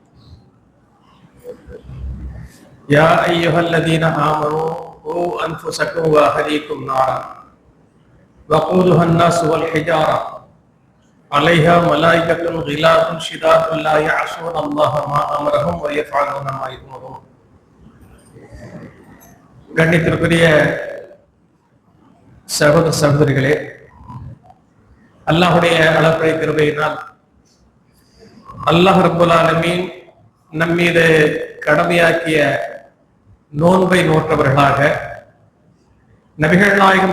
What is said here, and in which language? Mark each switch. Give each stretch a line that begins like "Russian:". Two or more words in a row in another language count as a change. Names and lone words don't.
Arabic: يا أيها الذين آمنوا قوا أنفسكم وأهليكم نارا وقودها الناس والحجارة عليها ملائكة غلاظ شداد لا يعصون الله ما أمرهم ويفعلون ما يؤمرون.
Tamil: கண்ணியத்திற்குரிய சகோதர சகோதரிகளே, அல்லாஹ்வுடைய அளப்பரிய கிருபையினால்
Arabic: الله رب العالمين
Tamil: நம்மீது கடமையாக்கிய நோன்பை நோற்றவர்களாக நபிகள் நாயகம்